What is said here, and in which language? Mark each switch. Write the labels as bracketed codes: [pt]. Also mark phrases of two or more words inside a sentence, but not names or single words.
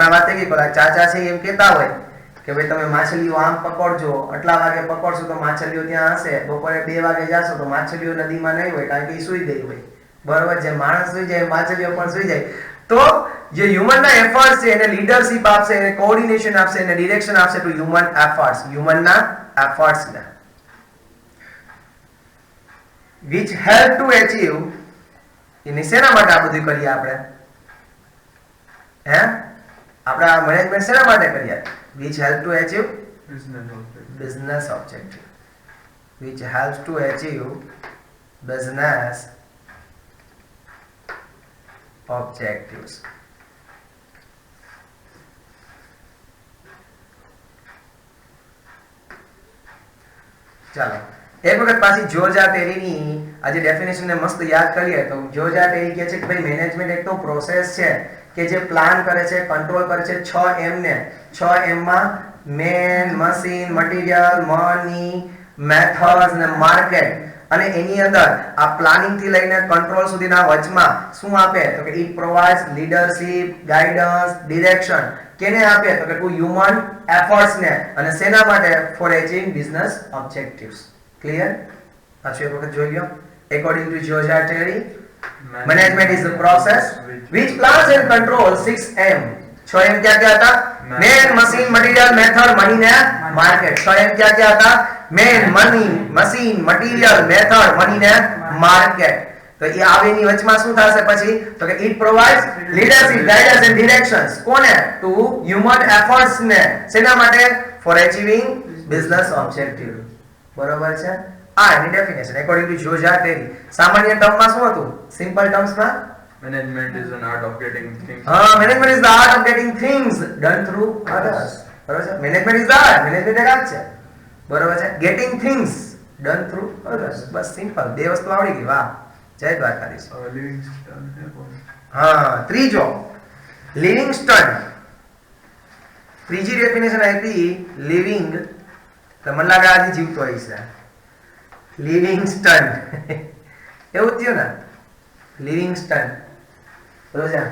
[gu] હમણાં વાત થઈ ગઈ, પેલા ચાચા છે એમ કહેતા હોય કે ભાઈ તમે માછલીઓ આમ પકડજો, આટલા વાગે પકડશો તો માછલીઓ ત્યાં હશે, બપોરે 2 વાગે જાશો તો માછલીઓ નદીમાં નહીં હોય કારણ કે એ સૂઈ ગઈ હોય. બરોબર? જે માણસ સૂઈ જાય માછલીઓ પણ સૂઈ જાય. તો જે હ્યુમન ના એફર્ટ્સ છે એને લીડરશિપ આપશે, એને કોઓર્ડિનેશન આપશે, એને ડિરેક્શન આપશે [en] to human efforts. હ્યુમન ના એફર્ટ્સ ને which help to achieve. [gu] એની શેના માટે આ બધું કરીએ આપણે? હે? આપણે આ મેનેજમેન્ટ શેના માટે કરીએ? [en] which help to achieve business objective. which helps to achieve business objectives. [gu] ચાલો એક વખત પાછી જોર્જા ટેરીની આજે ડેફિનેશન ને મસ્ત યાદ કરીએ તો જોર્જા ટેરી કહે છે કે ભાઈ મેનેજમેન્ટ એક તો પ્રોસેસ છે કે જે પ્લાન કરે છે, કંટ્રોલ કરે છે 6 M ને 6 M માં [en] man, machine, material, money, methods [gu] અને માર્કેટ અને એની અંદર આ પ્લાનિંગ થી લઈને કંટ્રોલ સુધીના વચમાં શું આપે તો કે [en] it provides leadership, guidance, direction. [gu] કેને આપે તો કે [en] to human efforts [gu] ને અને શેના માટે [en] for achieving business objectives. [gu] ક્લિયર? પાછું એક વખત જોઈ લો. [en] According to Georgia Terry, management is the process which plans and controls 6M. [hi] 6M क्या क्या था? [en] Man, machine, material, method, money ને market. [hi] 6M क्या क्या था? [en] Man, money, machine, material, method, money ને market. [gu] તો એ આવેની વચમાં શું થશે પછી તો કે [en] it provides leadership, guidance and directions. [gu] કોને? [en] to human efforts [gu] ને શેના માટે? [en] for achieving business objective. [gu] બરોબર છે? આ એની ડેફિનેશન [en] according to [gu] જોર્જા ટેરી. સામાન્ય ટર્મમાં શું હતું? સિમ્પલ ટર્મ્સમાં [en] Management is an art of getting things. management is the art of getting things done through others. [gu] બરોબર છે? [en] management is the art, [gu] મેનેજમેન્ટ એક આર્ટ છે. બરોબર છે? [en] getting things done through others. [gu] બસ સિમ્પલ. બે વસ્તુ આવડી ગઈ. વાહ, જય દ્વારકાધીશ. [hi] Livingston है कौन? [gu] હા, ત્રીજો લિવિંગસ્ટન. ત્રીજી ડેફિનેશન આપી લિવિંગ. તો મને લાગે આજે જીવતો હોય છે. લિવિંગસ્ટન એવું થયું ને, લિવિંગસ્ટન. બરોબર છે?